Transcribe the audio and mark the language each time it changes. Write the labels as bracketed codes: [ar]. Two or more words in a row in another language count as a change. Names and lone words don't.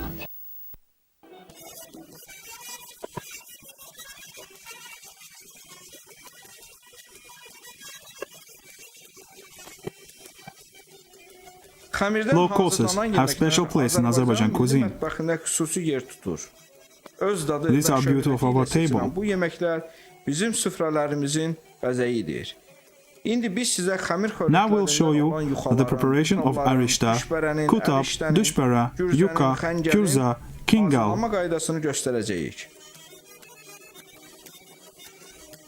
[en] Low courses have special place in Azerbaijan cuisine. These are beauty of our table. [az] Bu yeməklər bizim süfrələrimizin bəzəyidir. [en] Now we'll show you the preparation of arishta, kutab, dushbara, yuka, kürza, kingal. [az] Hazırlama qaydasını göstərəcəyik.